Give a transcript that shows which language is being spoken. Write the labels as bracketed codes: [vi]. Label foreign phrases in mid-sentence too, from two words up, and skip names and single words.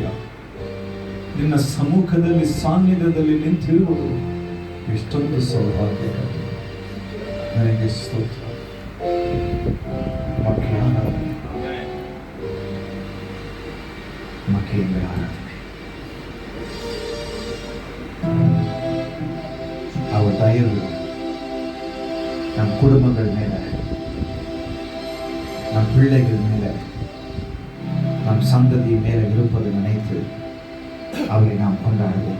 [kn] ನಿನ್ನ ಸಮ್ಮುಖದಲ್ಲಿ ಸಾನ್ನಿಧ್ಯದಲ್ಲಿ ನಿಂತಿರುವುದು ಎಷ್ಟೊಂದು ಸೌಭಾಗ್ಯ. ನನಗೆ ಸ್ತೋತ್ರ. ಮಕ್ಕಳಿಂದ ಆರಾಧನೆ. [ta] அவ தயவு நம் குடும்பங்கள் மேல, நம் பிள்ளைகள் மேல, நம் சந்ததி மேல இருப்பது நினைத்து அவரை நாம் கொண்டாடுவோம்.